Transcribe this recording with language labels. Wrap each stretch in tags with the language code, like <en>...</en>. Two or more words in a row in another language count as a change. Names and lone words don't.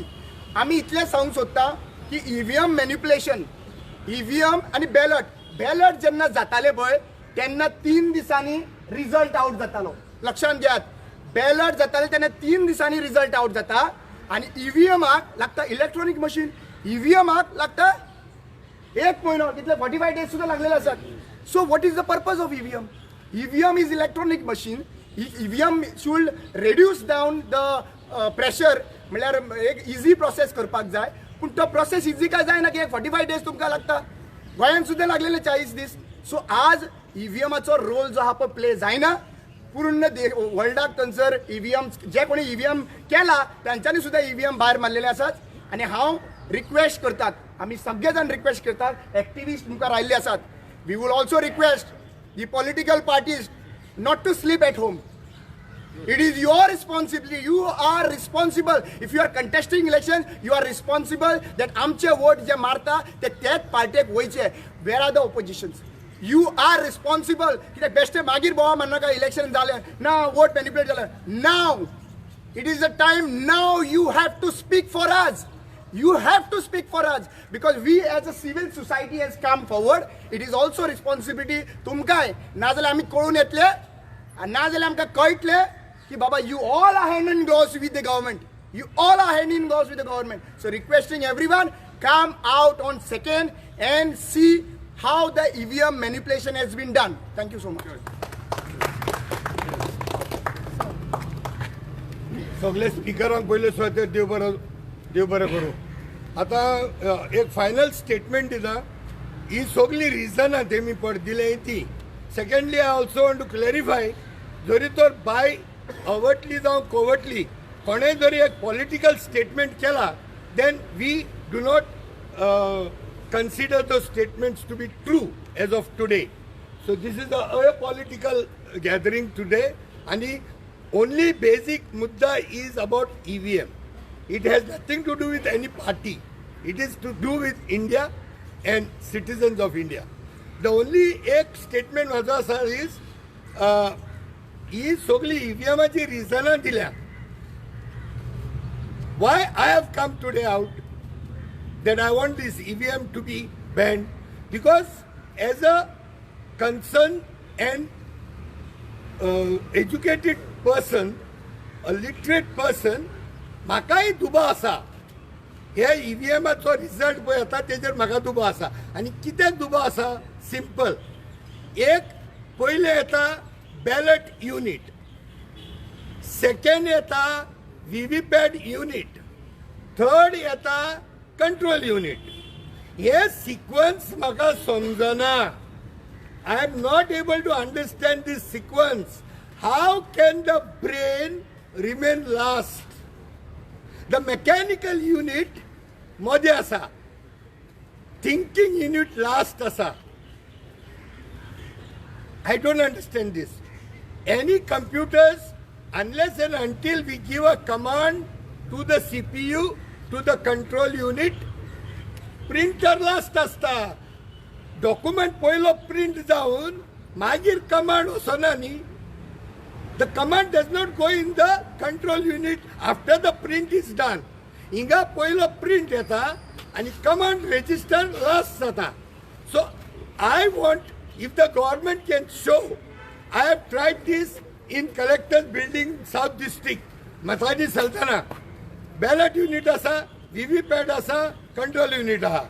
<kok>आमी इतलें सांगूंक सोदता की EVM मॅन्युप्युलेशन, EVM आनी बॅलट जेन्ना जाताले पळय तेन्ना 3 दिसांनी रिजल्ट आउट जातालो. लक्षांत घेयात, बॅलट जाताले तेन्ना 3 दिसांनी रिजल्ट आउट जाता आनी EVMाक लागता इलेक्ट्रॉनिक मशीन, EVMाक लागता 1 म्हयनो, तितले 45 days सुद्दां लागलेले आसात.</kok> <en>So what is the purpose of EVM? EVM is electronic machine. EVM should reduce down the pressure,</en> <kok>म्हळ्यार एक</kok> <en>easy process</en> <kok>करपाक जाय. पूण तो</kok> <en>process easy</en> <kok>काय जायना की 45 days तुमकां लागता. गोंयांत सुद्दां लागलेले 40 दीस. सो आज EVMाचो रोल जो आहा पळय प्ले जायना. पूर्ण वर्ल्डाक थंयसर EVM जे कोणी EVM केला तांच्यांनी सुद्दां EVM भायर मारलेले आसात. आनी हांव रिक्वेस्ट करतात, आमी सगळे जाण रिक्वेस्ट करतात, एक्टिविस्ट मुखार आयिल्ले आसात.</kok> <en>We would also request the political parties not to sleep at home. It is your responsibility. You are responsible. If you are contesting elections, you are responsible that</en> <kok>आमचे वोट जे मारता ते त्याच पार्टीक वयचे.</kok> <en>Where are the oppositions? You are responsible.</en> <kok>कित्याक बेश्टे मागीर बोवा म्हणनाका इलेक्शन जालें ना वोट मॅन्युप्युलेट जालें.</kok> <en>Now it is the time. Now you have to speak for us. You have to speak for us because we as a civil society has come forward. It is also responsibility</en> <kok>तुमकांय ना जाल्यार आमी कळून येतले आनी ना जाल्यार आमकां कळटले कि Baba,</kok> <en>you all are hand in gloves with the government. You all are hand in gloves with the government. So requesting everyone, come out on 2nd and see how the EVM manipulation has been done. Thank you so much.</en> <kok>सगळे स्पीकरांक पयले स्वाते देव बरें करूं. आतां एक फायनल स्टेटमेंट दिता. ही सगळी रिजनां तेमी दिले ती.</kok> <en>secondly I also want to clarify,</en> <kok>जरी तर बाय अवटली जावं कोवटली कोणेंय जरी एक</kok> <en>political statement</en> <kok>केला,</kok> <en>then we do not consider those statements to be true as of today. So this is a political gathering today, and the only basic mudda is about EVM. It has nothing to do with any party. It is to do with India and citizens of India. The only</en> <kok>एक statement माझा असा is ही सगळी EVMची रिजनां दिल्या.</kok> <en>Why I have come today out that I want this EVM to be banned, because as a concerned and educated person, a literate person,</en> <kok>म्हाकाय दुबा आसा. हे EVMचो रिजल्ट पळय येता तेजेर म्हाका दुबा आसा. आनी कित्याक दुबा आसा? सिंपल. एक पयलें येता</kok> <en>ballot unit,</en> <kok>सेकंड येता VVPAT युनिट, थर्ड येता</kok> <en>control unit.</en> <kok>हे सिक्वन्स म्हाका समजना.</kok> <en>I am not able to understand this sequence. How can the brain remain last? the mechanical unit</en> <kok>मध्ये आसा,</kok> <en>thinking unit last</en> <kok>आसा.</kok> <en>I don't understand this. Any computers, unless and until we give a command to the CPU, to the control unit, printer last asta.</en> <kok>Document poilo print जाऊन मागीर command वसना न्ही.</kok> <en>The command does not go in the control unit after the print is done.</en> <kok>Inga poilo print येता आणि command register last जाता.</kok> <en>So I want, if the government can show, I have tried this in collector's building, South District, Masaji Sultana. Ballot unit</en> <kok>asa, VVPAT asa,</kok> <en>control unit</en> <kok>aha.</kok>